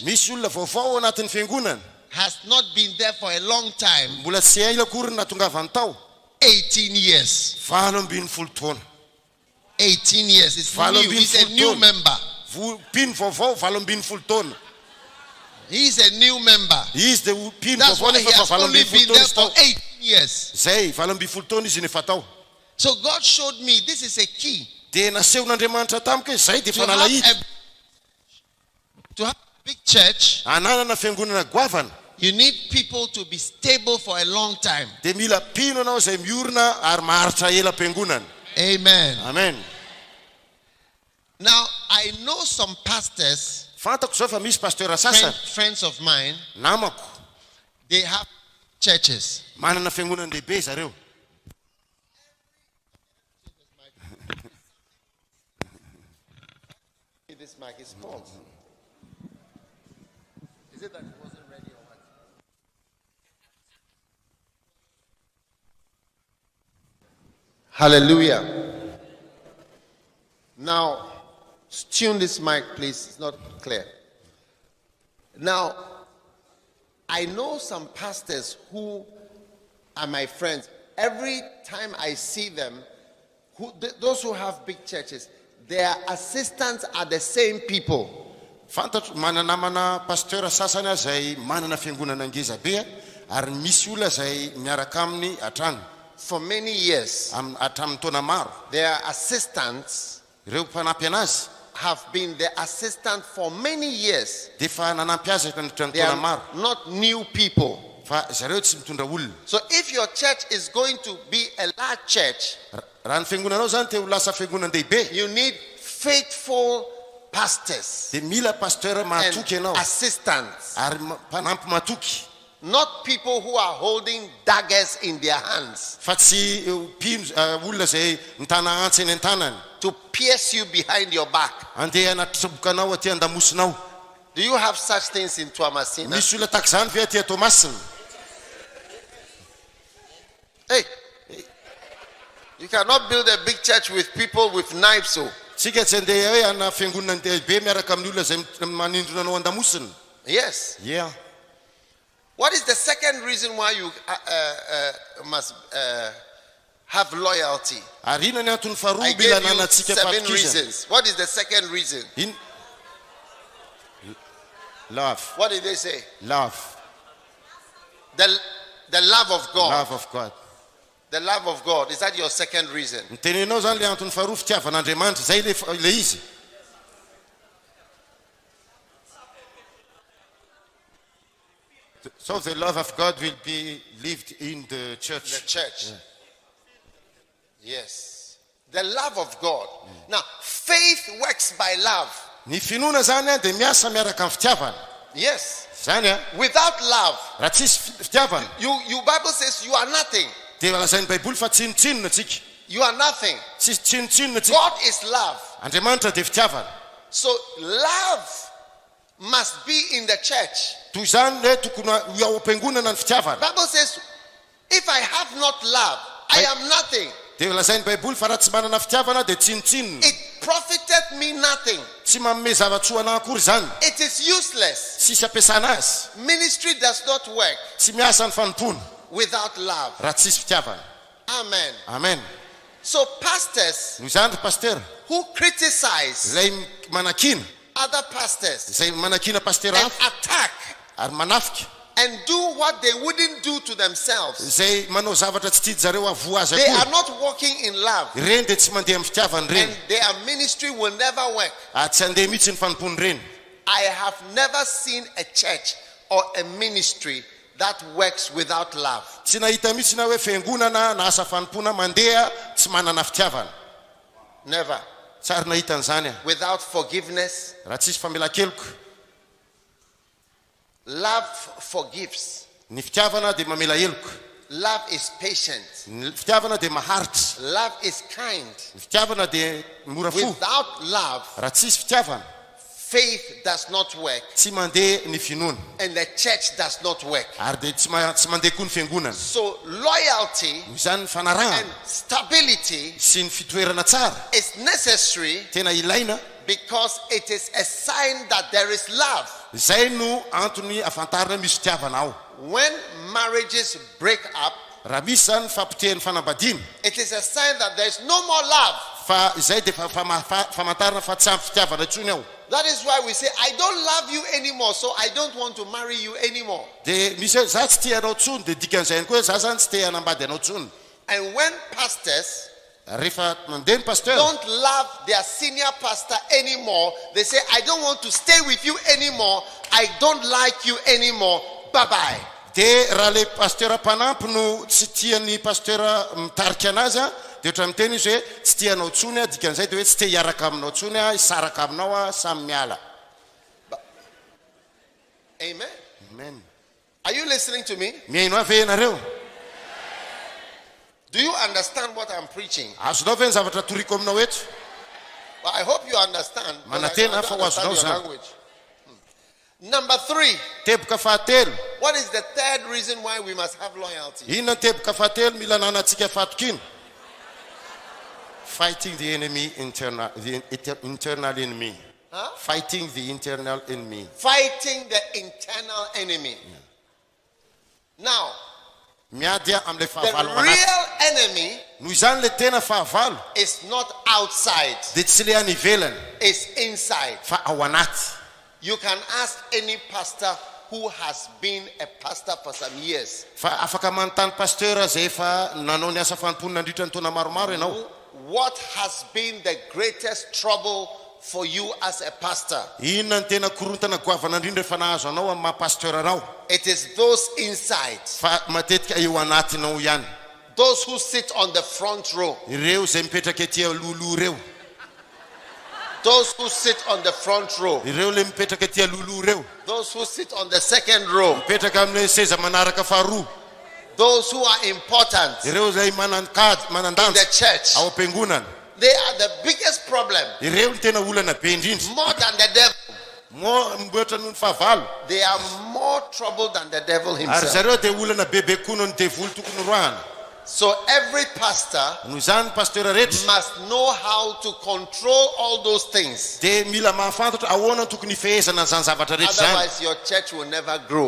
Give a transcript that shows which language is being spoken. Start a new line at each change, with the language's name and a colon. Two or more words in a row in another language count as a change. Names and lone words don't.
Malagasy: Misy olona vaovao anatin'ny fiangonana.
English: has not been there for a long time.
Malagasy: Mbola tsy ela akory natongavany tao.
English: 18 years.
Malagasy: 18 taona.
English: 18 years. It's new. He's a new member.
Malagasy: Pino vaovao 18 taona.
English: He's a new member.
Malagasy: Izy dia pino
English: That's
Malagasy: vaovao
English: why he
Malagasy: nefa
English: has only 18 been there
Malagasy: taona
English: for
Malagasy: tao.
English: 18 years.
Malagasy: Zay 18 taona izy nefa tao.
English: So God showed me this is a key
Malagasy: Dia nasehon'Andriamanitra tamiko hoe zay dia
English: to have
Malagasy: fanalahidy.
English: a big church.
Malagasy: Ananana fiangonana goavana.
English: You need people to be stable for a long time.
Malagasy: Dia mila pino anao zay miorina ary maharitra ela fiangonana.
English: Amen.
Malagasy: Amen.
English: Now, I know some pastors,
Malagasy: Fantako zao fa misy pasteur sasany,
English: friends of mine,
Malagasy: namako,
English: they have churches.
Malagasy: manana fiangonana lehibe zareo.
English: This mic is small. Is it that it wasn't ready or what? Hallelujah. Now, tune this mic, please. It's not clear. Now, I know some pastors who are my friends. Every time I see them, those who have big churches, their assistants are the same people.
Malagasy: Fantatro mananamana pasteur sasany zay manana fiangonana ngeza be ary misy olona zay miaraka aminy atrany.
English: For many years,
Malagasy: Atramin'ny taona maro.
English: their assistants
Malagasy: Ireo mpanampy anazy
English: have been the assistant for many years.
Malagasy: dia fa nanampy azy nandritra ny
English: They
Malagasy: taona maro.
English: are not new people.
Malagasy: Fa zareo tsy mitondra olona.
English: So if your church is going to be a large church,
Malagasy: Raha ny fiangonanao zany te ho lasa fiangonana lehibe,
English: you need faithful pastors
Malagasy: Dia mila pasteur
English: and
Malagasy: mahatoky ianao
English: assistants,
Malagasy: ary mpanampy mahatoky.
English: not people who are holding daggers in their hands
Malagasy: Fa tsy olona zay mitana antsy eny an-tanany
English: to pierce you behind your back.
Malagasy: andeha anatribokanao aty andamosinao.
English: Do you have such things in Toamasina?
Malagasy: Misy olona tak'izany ve aty Toamasina?
English: Hey, you cannot build a big church with people with knives. So
Malagasy: Tsika tsy andeha hoe ana fiangonana be miaraka amin'ny olona zay manindrona anao andamosina.
English: yes. Yeah. What is the second reason why you must have loyalty?
Malagasy: Ary inona ny antony
English: I
Malagasy: faharoa
English: gave
Malagasy: mila
English: you
Malagasy: nanantsika
English: 7
Malagasy: fahatokizana?
English: reasons. What is the second reason? Love. What did they say? Love. The love of God. Love of God. The love of God. Is that your second reason?
Malagasy: Nitenenao zany le antony faharoa fitiavan'Andriamanitra zay le izy.
English: So the love of God will be lived in the church. The church. Yes. The love of God. Now, faith works by love.
Malagasy: Ny finoana zany dia miasa miaraka amin'ny fitiavana.
English: Yes.
Malagasy: Zany
English: Without love,
Malagasy: raha tsisy fitiavana
English: you Bible says you are nothing.
Malagasy: dia lazain'ny baiboly fa tsinotsinona tsika.
English: You are nothing.
Malagasy: Tsisy tsinotsinona tsika.
English: God is love.
Malagasy: Andriamanitra dia fitiavana.
English: So love must be in the church.
Malagasy: Toy izany hoe tokony ao am-piangonana ny fitiavana.
English: Bible says, if I have not love, I am nothing.
Malagasy: Dia lazain'ny baiboly fa raha tsy manana fitiavana dia tsinotsinona.
English: It profited me nothing.
Malagasy: Tsy manome zava-tsoa anahy akory zany.
English: It is useless.
Malagasy: Tsisy ampiasana azy.
English: Ministry does not work
Malagasy: Tsy miasa ny fanompona
English: without love.
Malagasy: raha tsisy fitiavana.
English: Amen.
Malagasy: Amen.
English: So pastors
Malagasy: Noho izany ry pasteur
English: who criticize
Malagasy: zay manakina,
English: other pastors
Malagasy: zay manakina pasteur
English: and
Malagasy: hafa
English: attack
Malagasy: ary manafika,
English: and do what they wouldn't do to themselves,
Malagasy: zay manao zavatra tsy tidy zareo avoa azy
English: they are
Malagasy: akory.
English: not walking in love,
Malagasy: Ireny dia tsy mandeha amin'ny fitiavany
English: and
Malagasy: ireny.
English: their ministry will never work.
Malagasy: Ary tsy handeha mihitsy ny fanompony ireny.
English: I have never seen a church or a ministry that works without love.
Malagasy: Tsy nahita mihitsy na hoe fiangonana na asa fanompona mandeha tsy manana fitiavana.
English: Never.
Malagasy: Tsary nahita an'izany aho.
English: Without forgiveness.
Malagasy: Raha tsisy famela-keloko.
English: Love forgives.
Malagasy: Ny fitiavana dia mamela heloko.
English: Love is patient.
Malagasy: Ny fitiavana dia maharitra.
English: Love is kind.
Malagasy: Ny fitiavana dia mora fo.
English: Without love,
Malagasy: Raha tsisy fitiavana,
English: faith does not work,
Malagasy: tsy mandeha ny finoana.
English: and the church does not work.
Malagasy: Ary dia tsy mandeha koa ny fiangonana.
English: So loyalty
Malagasy: Noho izany ny
English: and
Malagasy: fanarahana
English: stability
Malagasy: sy ny fitoerana tsara
English: is necessary
Malagasy: tena ilaina.
English: because it is a sign that there is love.
Malagasy: Izay no antony afantarana misy fitiavana ao.
English: When marriages break up,
Malagasy: Raha misy zany fampitehan'ny fanambadiana,
English: it is a sign that there is no more love.
Malagasy: fa izay dia famantarana fa tsy ampy fitiavana intsony ao.
English: That is why we say, I don't love you anymore, so I don't want to marry you anymore.
Malagasy: Dia misy hoe za tsy tia anao tsony, dia dikan'izay koa za zany tsy te hanambady anao tsony.
English: And when pastors
Malagasy: Rehefa mandeha ny pasteur
English: don't love their senior pastor anymore, they say, I don't want to stay with you anymore, I don't like you anymore, bye-bye.
Malagasy: dia raha le pasteur mpanampy no tsy tian'ny pasteur mitarika anazy a, dia ohatran'ny miteny izy hoe tsy tianao tsony a, dikan'izay dia hoe tsy te hiaraka aminao tsony a, hisaraka aminao a, samy miala.
English: Amen.
Malagasy: Amen.
English: Are you listening to me?
Malagasy: Mihaino avy ianareo?
English: Do you understand what I'm preaching?
Malagasy: Azonao ve ny zavatra toriko aminao eto?
English: Well, I hope you understand. Because I
Malagasy: Manatena
English: don't
Malagasy: fa ho
English: understand
Malagasy: azonao
English: your
Malagasy: zany.
English: language. Number 3.
Malagasy: Teboka fahatelo.
English: What is the third reason why we must have loyalty?
Malagasy: Inona ny teboka fahatelo mila nanantsika fahatokina?
English: Fighting the enemy, the internal enemy. Huh? Fighting the internal enemy. Fighting the internal enemy. Now,
Malagasy: Miady am'le
English: the
Malagasy: fahavalo manaty.
English: real enemy
Malagasy: Noho izany le tena fahavalo
English: is not outside,
Malagasy: dia tsy le any ivelany
English: it's inside.
Malagasy: fa ao anaty.
English: You can ask any pastor who has been a pastor for some years.
Malagasy: Fa afaka manontany pasteur zay efa nanao ny asa fanompoana nandritra ny taona maromaro ianao.
English: What has been the greatest trouble for you as a pastor?
Malagasy: Inona ny tena korontana goavana indrindra efa nahazo anao amin'ny maha-pasteur anao?
English: It is those inside,
Malagasy: Fa matetika eo anatinao ihany.
English: those who sit on the front row.
Malagasy: Ireo zay mipetraka etỳ alohaloha ireo.
English: Those who sit on the front row.
Malagasy: ireo le mipetraka tia lulu reo,
English: Those who sit on the second row.
Malagasy: mipetraka amin'ny seza manaraka faharoa,
English: Those who are important
Malagasy: ireo zay
English: in
Malagasy: manandanza
English: the church.
Malagasy: ao am-piangonana,
English: They are the biggest problem.
Malagasy: ireo ny tena olana be indrindra.
English: More than the devil.
Malagasy: Mo mboatra noho ny fahavalo,
English: They are more trouble than the devil
Malagasy: ary
English: himself.
Malagasy: zareo dia olana bebe koa noho ny devoly tokony roahana.
English: So every pastor
Malagasy: Noho izany pasteur rehetra
English: must know how to control all those things.
Malagasy: dia mila mahafantatra ahoana tokony fehezana zany zavatra rehetra zany.
English: Otherwise your church will never grow.